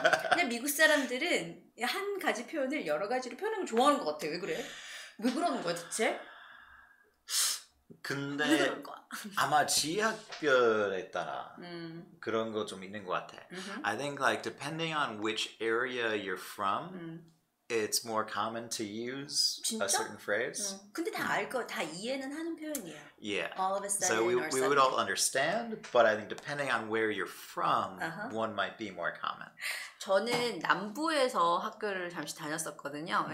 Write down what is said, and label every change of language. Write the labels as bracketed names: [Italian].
[Korean] 그냥 미국 사람들은 한 가지 표현을 여러 가지로 표현하는 걸 좋아하는 것 같아. 왜 그래? 왜 그러는 거야 대체? 근데 왜 그런 거야? 아마 지역별에 따라 그런 거 좀 있는 것 같아. [English] I think like depending on which area you're from, it's more common to use a certain phrase. [Korean] 근데 다 알 거, 다 이해는 하는 표현이에요. [English] Yeah. All of a sudden, so we would all understand, but I think depending on where you're from, one might be more common. [Korean] 저는 남부에서 학교를 잠시 다녔었거든요.